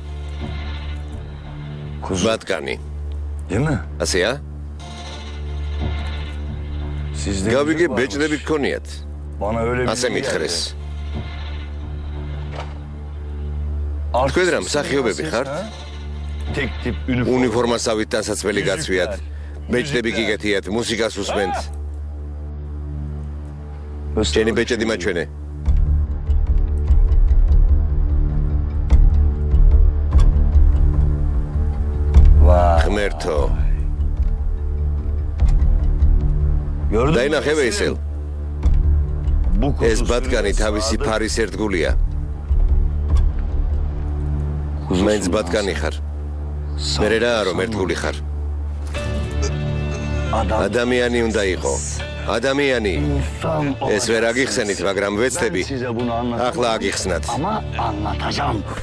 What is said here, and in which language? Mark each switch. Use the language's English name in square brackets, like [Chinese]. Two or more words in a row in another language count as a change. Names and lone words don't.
[Turkish] Kuzu. [Georgian] ბატკანი. [Turkish] Değil mi? [Georgian] ასეა? [Turkish] Sizde [Georgian] გავიგე [Turkish] varmış. [Georgian] ბეჭდები გქონიათ. [Turkish] Bana öyle bir [Georgian] ასე [Turkish] bilgi [Georgian] მითხრეს. [Turkish] geldi. [Georgian] თქვენ რა მსახიობები ხართ? [Turkish] Tek tip üniforma. [Georgian] უნიფორმასავით დასაცველი გაცვიათ. ბეჭდები გიგეთიათ, მუსიკას უსმენთ. ჯენი ბეჭედი მაჩვენე. [Turkish] Vay. [Georgian] ღმერთო. [Turkish] Gördün mü? [Georgian] დაინახე ვეისელ. [Turkish] Bu [Georgian] ეს ბატკანი თავისი ფარის ერთგულია. მეც ბატკანი ხარ. მე რა რომ ერთგული ხარ. ადამიანი უნდა იყო. ადამიანი. ეს ვერ აგიხსენით, მაგრამ ვეცდები. [Turkish] Size bunu anlatacağım. [Georgian] ახლა აგიხსნათ. [Turkish] Ama anlatacağım.